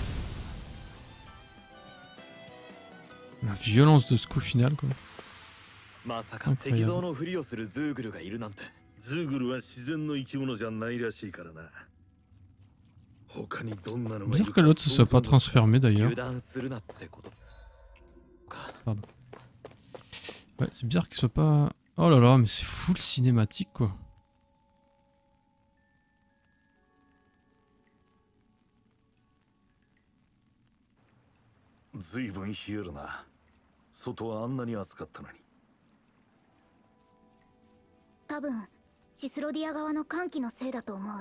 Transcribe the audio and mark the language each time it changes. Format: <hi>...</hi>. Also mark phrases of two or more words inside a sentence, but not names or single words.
<fr>La violence de ce coup final quoi.</fr> <ja>まさか石像のふりをするズーグルがいるなんて。ズーグルは自然の生き物じゃないらしいからな。他にどんなのがい</ja> <fr>Bizarre</fr> <ja>る</ja> <fr>que</fr> <ja>か</ja> <fr>l'autre se</fr> <ja>想</ja> <fr>soit pas</fr> <ja>像もつかん。</ja> <fr>transformé d'ailleurs.</fr> <ja>油断するなってことか。</ja> <fr>Pardon. Ouais, c'est bizarre qu'il soit pas... Oh là là, mais c'est full cinématique quoi.</fr> <ja>ずいぶん冷えるな。外はあんなに暑かったのに。多分シスロディア側の寒気のせいだと思う。</ja>